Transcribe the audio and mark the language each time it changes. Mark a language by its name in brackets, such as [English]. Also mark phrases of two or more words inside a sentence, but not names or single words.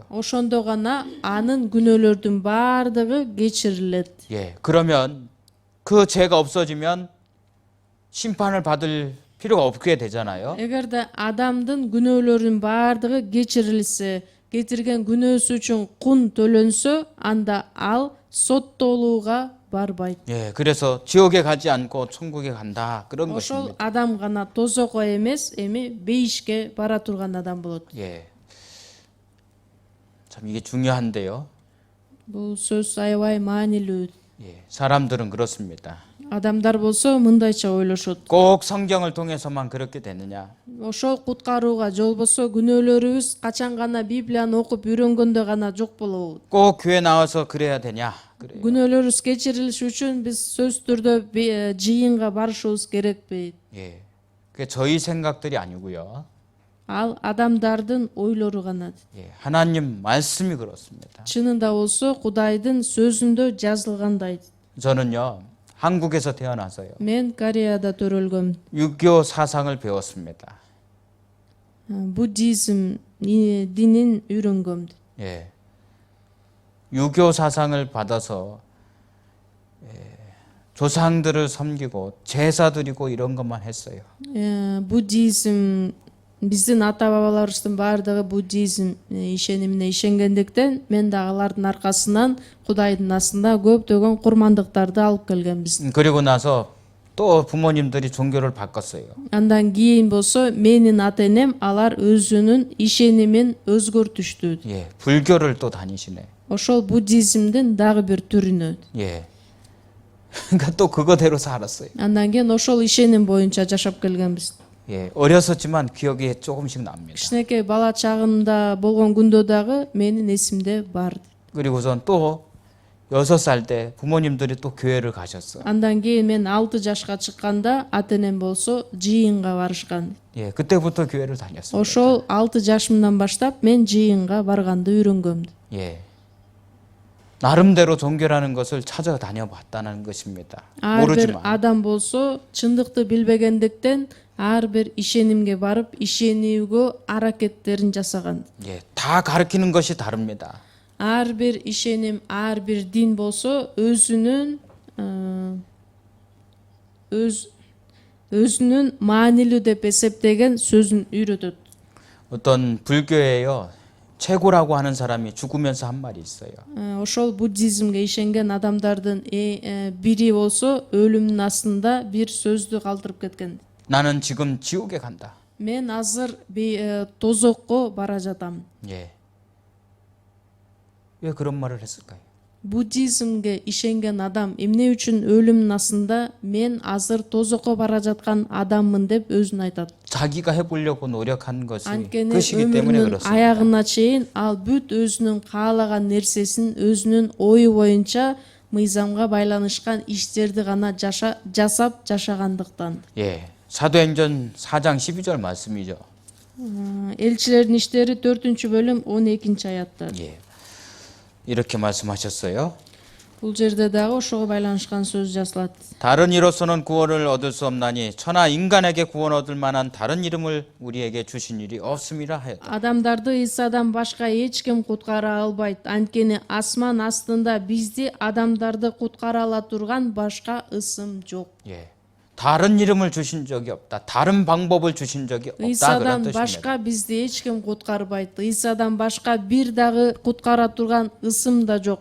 [Kyrgyz] ошондо гана анын күнөөлөрдүн баардыгы кечирилет. [Korean] 예. 그러면 그 죄가 없어지면 심판을 받을 필요가 없게 되잖아요. [Kyrgyz] Эгерде адамдын күнөөлөрүнүн баардыгы кечирилсе, кетирген күнөөсү үчүн кун төлөнсө, анда ал соттолууга барбайт. [Korean] 예. 그래서 지옥에 가지 않고 천국에 간다. 그런 [Kyrgyz] Ошол [Korean] 것입니다. [Kyrgyz] адам гана тозокко эмес, эми бейишке бара турган адам болот. [Korean] 예. 참 이게 중요한데요. [Kyrgyz] Бул сөз аябай маанилүү. [Korean] 예. 사람들은 그렇습니다. [Kyrgyz] Адамдар болсо мындайча ойлошот. [Korean] 꼭 성경을 통해서만 그렇게 되느냐? [Kyrgyz] Ошол куткарууга же болбосо күнөөлөрүбүз качан гана Библияны окуп үйрөнгөндө гана жок болобу? [Korean] 꼭 교회 나와서 그래야 되냐? 그래요. [Kyrgyz] Күнөөлөрүбүз кечирилиши үчүн биз сөзсүз түрдө жыйынга барышыбыз керекпи? [Korean] 예. 그게 저희 생각들이 아니고요. [Kyrgyz] Ал адамдардын ойлору гана. [Korean] 예. 하나님 말씀이 그렇습니다. [Kyrgyz] Чынында болсо Кудайдын сөзүндө жазылгандай. [Korean] 저는요. 한국에서 태어나서요. [Kyrgyz] Мен Кореяда төрөлгөм. [Korean] 유교 사상을 배웠습니다. [Kyrgyz] Буддизм динин үйрөнгөм. [Korean] 예. 유교 사상을 받아서 조상들을 섬기고 제사 드리고 이런 것만 했어요. [Kyrgyz] Буддизм биздин ата бабаларыбыздын баардыгы буддизм ишенимине ишенгендиктен мен да алардын аркасынан Кудайдын астында көптөгөн курмандыктарды алып келгенбиз. [Korean] 그리고 나서 또 부모님들이 종교를 바꿨어요. [Kyrgyz] Андан кийин болсо менин ата энем алар өзүнүн ишенимин өзгөртүштү. [Korean] 예. 불교를 또 다니시네. [Kyrgyz] Ошол буддизмдин дагы бир түрүнө. [Korean] 예. 그러니까 또 그거대로 살았어요. [Kyrgyz] Андан кийин ошол ишеним боюнча жашап келгенбиз. [Korean] 예. 어렸었지만 기억이 조금씩 납니다. [Kyrgyz] Кичинекей бала чагымда болгон күндө дагы менин эсимде бар. [Korean] 그리고선 또 6살 때 부모님들이 또 교회를 가셨어. [Kyrgyz] Андан кийин мен 6 жашка чыкканда ата энем болсо жыйынга барышкан. [Korean] 예, 그때부터 교회를 다녔습니다. [Kyrgyz] Ошол 6 жашымдан баштап мен жыйынга барганды үйрөнгөм. [Korean] 예. 나름대로 종교라는 것을 찾아다녀 봤다는 것입니다. [Kyrgyz] Ар бир [Korean] 모르지만 [Kyrgyz] адам болсо чындыкты билбегендиктен ар бир ишенимге барып ишенүүгө аракеттерин жасаган. [Korean] 예, 다 가르치는 것이 다릅니다. [Kyrgyz] Ар бир ишеним, ар бир дин болсо өзүнүн маанилүү деп эсептеген сөзүн үйрөтөт. [Korean] 어떤 불교에요. 최고라고 하는 사람이 죽으면서 한 말이 있어요. [Kyrgyz] Ошол буддизмге ишенген адамдардын бири болсо өлүмдүн астында бир сөздү калтырып кеткен. [Korean] 나는 지금 지옥에 간다. [Kyrgyz] Мен азыр тозокко бара жатам. [Korean] 예. 왜 그런 말을 했을까요? [Kyrgyz] Буддизмге ишенген адам эмне үчүн өлүмдүн астында мен азыр тозокко бара жаткан адаммын деп өзүн айтат. [Korean] 자기가 해보려고 노력한 것이 [Kyrgyz] Анткени [Korean] 그것이기 때문에 [Kyrgyz] өмүрүнүн [Korean] 그렇습니다. [Kyrgyz] аягына чейин ал бүт өзүнүн каалаган нерсесин өзүнүн ою боюнча мыйзамга байланышкан иштерди гана жасап жашагандыктан. [Korean] 예. 사도행전 4장 12절 말씀이죠. [Kyrgyz] Элчилердин иштери 4-бөлүм 12-аятта. [Korean] 예. 이렇게 말씀하셨어요. [Kyrgyz] Бул жерде дагы ошого байланышкан сөз жазылат. [Korean] 다른 이로서는 구원을 얻을 수 없나니 천하 인간에게 구원 얻을 만한 다른 이름을 우리에게 주신 일이 없음이라 하였다. [Kyrgyz] Адамдарды Исадан башка эч ким куткара албайт. Анткени асман астында бизди адамдарды куткара ала турган башка ысым жок. [Korean] 예. 다른 이름을 주신 적이 없다. 다른 방법을 주신 적이 없다. 그런 [Kyrgyz] Исадан [Korean] 뜻입니다. [Kyrgyz] башка бизди эч ким куткарбайт. Исадан башка бир дагы куткара турган ысым да жок.